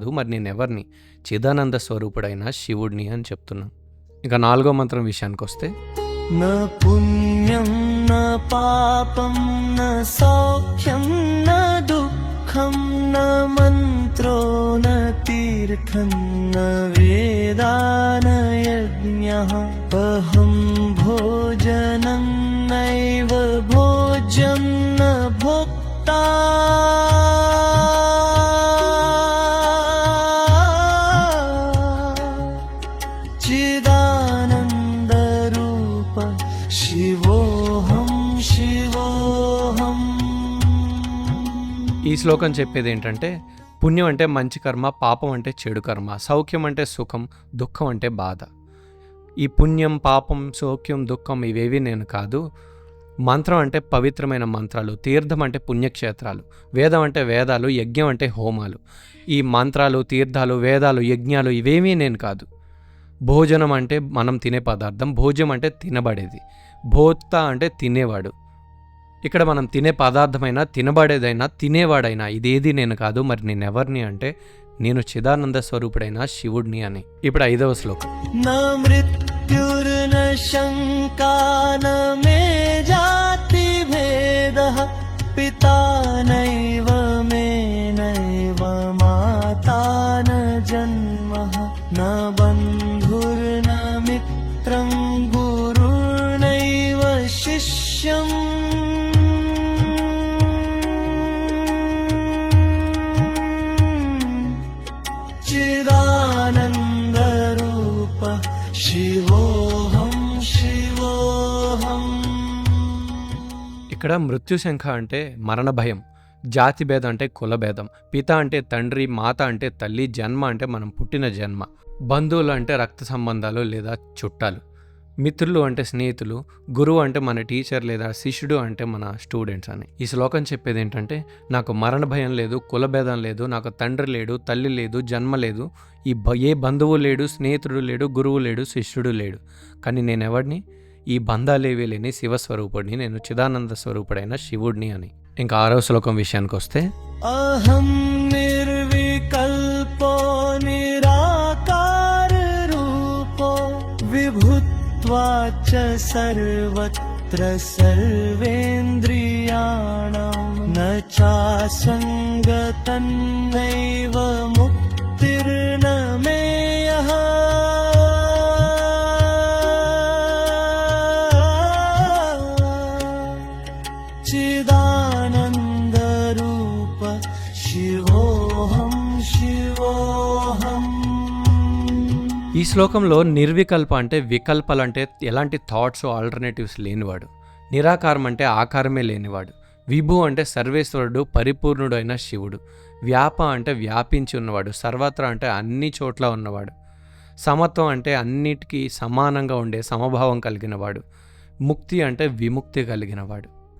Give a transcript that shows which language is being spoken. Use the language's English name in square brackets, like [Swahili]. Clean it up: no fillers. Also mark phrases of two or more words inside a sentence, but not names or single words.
[Telugu] మరి నేను ఎవరిని? చిదానంద స్వరూపుడైన శివుడిని అని చెప్తున్నాను. ఇక 4వ మంత్రం విషయానికి వస్తే, [Sanskrit] న పుణ్యం న పాపం న సౌఖ్యం న దుఃఖం న మంత్రో న తీర్థ तीर्थं न वेदा न यज्ञः अहं भोजनं नैव भोज्यं न भोक्ता चिदानन्दरूप शिवोऽहं शिवोऽहम्। [Telugu] ఈ శ్లోకం చెప్పేది ఏంటంటే పుణ్యం అంటే మంచి కర్మ, పాపం అంటే చెడు కర్మ, సౌఖ్యం అంటే సుఖం, దుఃఖం అంటే బాధ. ఈ పుణ్యం, పాపం, సౌఖ్యం, దుఃఖం ఇవేవి నేను కాదు. మంత్రం అంటే పవిత్రమైన మంత్రాలు, తీర్థం అంటే పుణ్యక్షేత్రాలు, వేదం అంటే వేదాలు, యజ్ఞం అంటే హోమాలు. ఈ మంత్రాలు, తీర్థాలు, వేదాలు, యజ్ఞాలు ఇవేమీ నేను కాదు. భోజనం అంటే మనం తినే పదార్థం, భోజ్యం అంటే తినబడేది, భోక్త అంటే తినేవాడు. ఇక్కడ మనం తినే పదార్థమైనా, తినబడేదైనా, తినేవాడైనా ఇదేది నేను కాదు. మరి నేనెవరిని అంటే నేను చిదానంద స్వరూపుడైన శివుడిని అని. ఇప్పుడు 5వ శ్లోకం. [Sanskrit] न मृत्युर्न शङ्का न मे जातिभेदः पिता नैव मे नैव माता न जन्मः न बन्धुर्न मित्रं गुरुर्नैव शिष्यम् चिदानन्दरूप शिवोऽहं शिवोऽहम्। [Telugu] ఇక్కడ మృత్యుశంఖ అంటే మరణ భయం, జాతి భేదం అంటే కుల భేదం, పిత అంటే తండ్రి, మాత అంటే తల్లి, జన్మ అంటే మనం పుట్టిన జన్మ, బంధువులు అంటే రక్త సంబంధాలు లేదా చుట్టాలు, మిత్రులు అంటే స్నేహితులు, గురువు అంటే మన టీచర్ లేదా శిష్యుడు అంటే మన స్టూడెంట్స్ అని. ఈ శ్లోకం చెప్పేది ఏంటంటే నాకు మరణ భయం లేదు, కులభేదం లేదు, నాకు తండ్రి లేడు, తల్లి లేదు, జన్మ లేదు, ఏ బంధువు లేడు, స్నేహితుడు లేడు, గురువు లేడు, శిష్యుడు లేడు. కానీ నేనెవడిని? ఈ బంధాలేవీ లేని శివస్వరూపుడిని, నేను చిదానంద స్వరూపుడైన శివుడిని అని. ఇంకా 6వ శ్లోకం విషయానికి వస్తే [Sanskrit] अहं निर्विकल्पो निराकाररूपो विभुत्वाच्च सर्वत्र सर्वेन्द्रियाणां न चासङ्गतन्नैव मुक्तिर्न मेयः चिदानन्दरूप शिवोऽहं शिवोऽहम्। [Telugu] ఈ శ్లోకంలో నిర్వికల్ప అంటే వికల్పాలు అంటే ఎలాంటి [English] thoughts, alternatives [Telugu] లేనివాడు, నిరాకారం అంటే ఆకారమే లేనివాడు, విభు అంటే సర్వేశ్వరుడు, పరిపూర్ణుడు అయిన శివుడు, వ్యాప అంటే వ్యాపించి ఉన్నవాడు, సర్వత్రా అంటే అన్ని చోట్ల ఉన్నవాడు, సమత్వం అంటే అన్నిటికీ సమానంగా ఉండే సమభావం కలిగినవాడు, ముక్తి అంటే విముక్తి కలిగినవాడు.